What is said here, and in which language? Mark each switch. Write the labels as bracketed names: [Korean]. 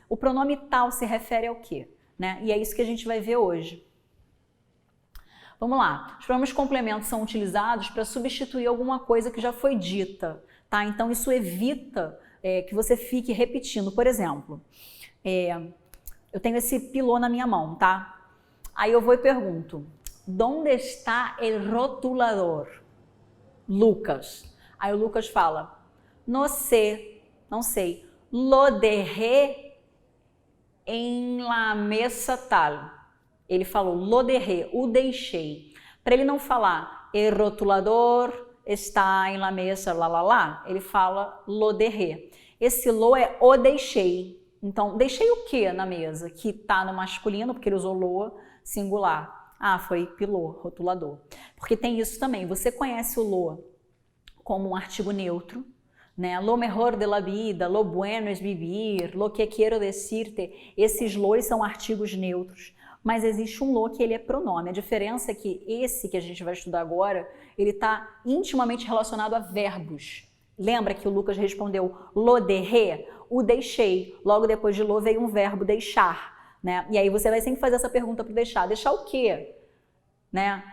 [Portuguese] O pronome tal se refere ao quê? Né? E é isso que a gente vai ver hoje. Vamos lá, os pronomes complementos são utilizados para substituir alguma coisa que já foi dita, tá? Então isso evita que você fique repetindo. Por exemplo, eu tenho esse pilô na minha mão, tá? Aí eu vou e pergunto, [Spanish] ¿dónde está el rotulador? [Portuguese] Lucas. Aí o Lucas fala, não sei, [Spanish] lo dejé en la mesa tal. [Portuguese] Ele falou [Spanish] lo dejé, [Portuguese] o deixei. Para ele não falar [Spanish] el rotulador está em la mesa, [Portuguese] lá, ele fala lo dejé. Esse lo é o deixei. Então, deixei o que na mesa? Que está no masculino, porque ele usou lo singular. Ah, foi pilô, rotulador. Porque tem isso também. Você conhece o lo como um artigo neutro, né? [Spanish] Lo mejor de la vida, lo bueno es vivir, lo que quiero decirte. [Portuguese] Esses lois são artigos neutros. Mas existe um lo que ele é pronome. A diferença é que esse que a gente vai estudar agora, ele está intimamente relacionado a verbos. Lembra que o Lucas respondeu [Spanish] lo dejé? [Portuguese] O deixei. Logo depois de lo veio um verbo deixar, né? E aí você vai sempre fazer essa pergunta para deixar. Deixar o quê? Né?